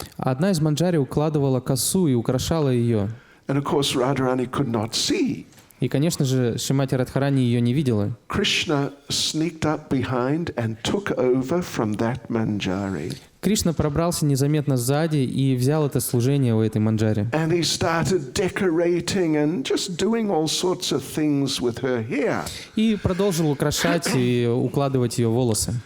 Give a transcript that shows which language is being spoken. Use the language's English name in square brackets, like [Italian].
[Russian] Одна из манджари укладывала косу и украшала ее. [English] And of course Radharani could not see. [Russian] И, конечно же, Шримати Радхарани ее не видела. [English] Krishna sneaked up behind and took over from that Manjari. [Russian] Кришна пробрался незаметно сзади и взял это служение у этой манджари. [English] And he started decorating and just doing all sorts of things with her hair. [Russian] И продолжил украшать и укладывать ее волосы.